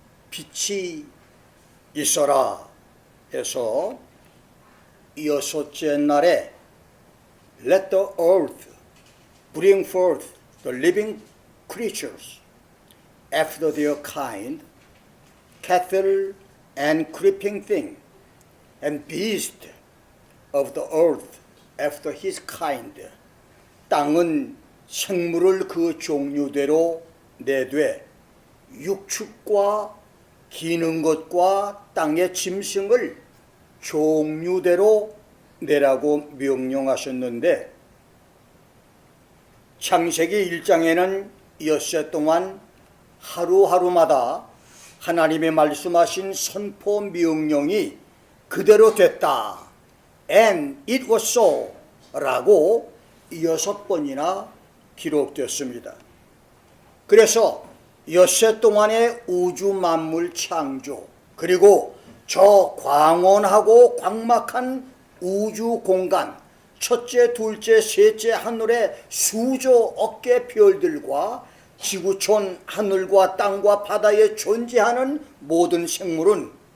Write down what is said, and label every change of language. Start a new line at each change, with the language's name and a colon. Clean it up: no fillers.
Korean: 빛이 있어라 해서 여섯째 날에
English: Let the earth bring forth the living creatures after their kind, cattle and creeping thing, and beast of the earth after his kind.
Korean: 땅은 생물을 그 종류대로 내되 육축과 기는 것과 땅의 짐승을 종류대로 내라고 명령하셨는데, 창세기 1장에는 엿새 동안 하루하루마다 하나님의 말씀하신 선포 명령이 그대로 됐다.
English: And it was so
Korean: 라고 6번이나 기록됐습니다. 그래서 엿새 동안의 우주 만물 창조, 그리고 저 광원하고 광막한 우주 공간, 첫째, 둘째, 셋째 하늘의 수조 억개 별들과 지구촌 하늘과 땅과 바다에 존재하는 모든 생물은